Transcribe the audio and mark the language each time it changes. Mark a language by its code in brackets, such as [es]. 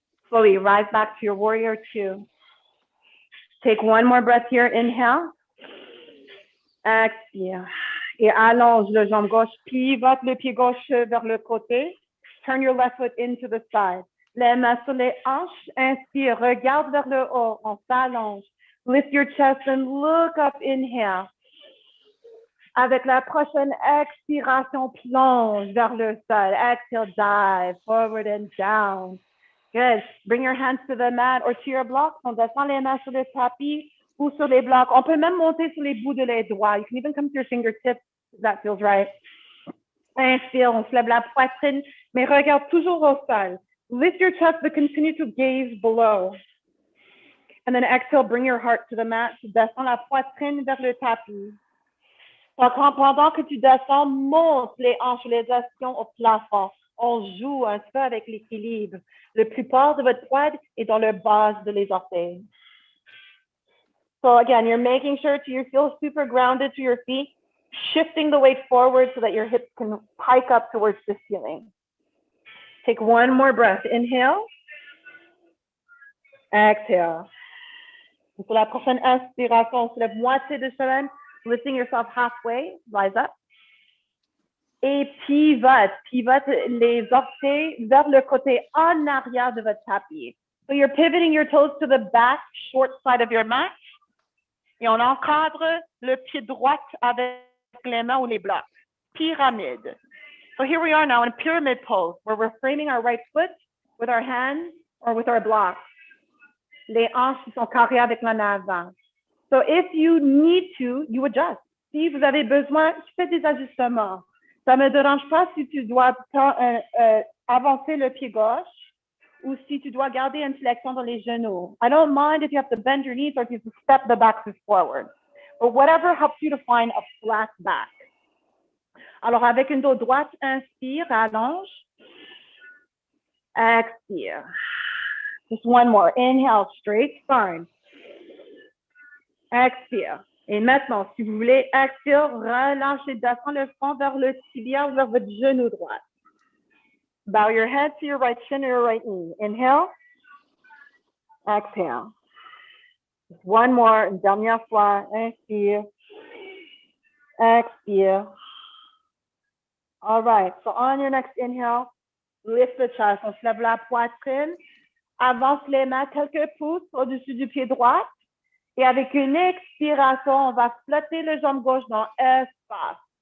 [en] Slowly rise back to your warrior 2. Take one more breath here. Inhale. Expire. [fr] Et allonge le jambe gauche. Pivote le pied gauche vers le côté. [en] Turn your left foot into the side. [fr] Les mains sur les hanches. Inspire. Regarde vers le haut. On s'allonge. [en] Lift your chest and look up. Inhale. [fr] Avec la prochaine expiration, plonge vers le sol. [en] Exhale, dive forward and down. Good. Bring your hands to the mat or to your blocks. [fr] On descend les mains sur le tapis ou sur les blocs. On peut même monter sur les bouts de les doigts. [en] You can even come to your fingertips if that feels right. [fr] Inspire, on se lève la poitrine, mais regarde toujours au sol. [en] Lift your chest, but continue to gaze below. And then exhale, bring your heart to the mat. [fr] Tu descends la poitrine vers le tapis. Pendant que tu descends, monte les hanches, les actions au plafond. On joue un peu avec l'équilibre. Le plupart de votre poids est dans le base de les orteils. [en] So again, you're making sure you feel super grounded to your feet, shifting the weight forward so that your hips can hike up towards the ceiling. Take one more breath. Inhale. Exhale. [fr] Pour la prochaine inspiration, on se lève moitié de chemin, [en] lifting yourself halfway, rise up. [fr] Et pivote les orteils vers le côté en arrière de votre tapis. [en] So you're pivoting your toes to the back, short side of your mat. [fr] Et on encadre le pied droit avec les mains ou les blocs. Pyramide. [en] So here we are now in pyramid pose, where we're framing our right foot with our hands or with our blocks. [fr] Les hanches sont carrées avec l'en avant. [en] So if you need to, you adjust. [fr] Si vous avez besoin, faites des ajustements. Ça ne me dérange pas si tu dois avancer le pied gauche ou si tu dois garder une flexion dans les genoux. [en] I don't mind if you have to bend your knees or if you have to step the back foot forward. But whatever helps you to find a flat back. [fr] Alors, avec une dos droite, inspire, allonge. [en] Expire. Just one more. Inhale, straight spine. Expire. [fr] Et maintenant, si vous voulez, expire, relâchez, descend le front vers le tibia ou vers votre genou droit. [en] Bow your head to your right shin or your right knee. Inhale. Exhale. Just one more. [fr] Une dernière fois. Inspire. Expire. [en] All right. So on your next inhale, lift the chest. [fr] On se lève la poitrine. Avance les mains quelques pouces au-dessus du pied droit. Et avec une expiration, on va flotter le jambe gauche dans espace.